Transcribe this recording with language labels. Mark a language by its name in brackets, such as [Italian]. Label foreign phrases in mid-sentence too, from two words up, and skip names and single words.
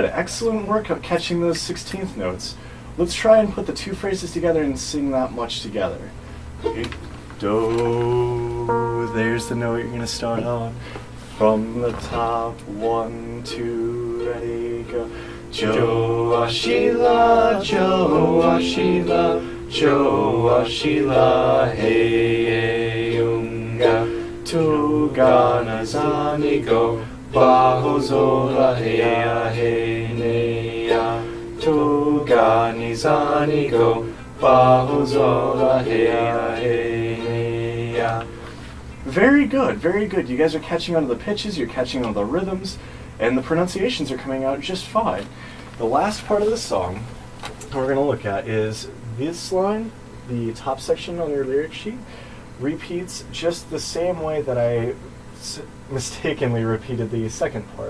[English] Excellent work of catching those 16th notes. Let's try and put the 2 phrases together and sing that much together. Do, there's the note you're going to start on. From the top, 1, 2, ready, go. [Zulu] Jo ashila, jo ashila, jo ashila, hey unga. Toga nizani go, bahozora heya hey neya. Toga nizani go, bahozora heya hey neya. [English] Very good, very good. You guys are catching on to the pitches, you're catching on to the rhythms, and the pronunciations are coming out just fine. The last part of the song we're going to look at is this line, the top section on your lyric sheet, repeats just the same way that I mistakenly repeated the second part.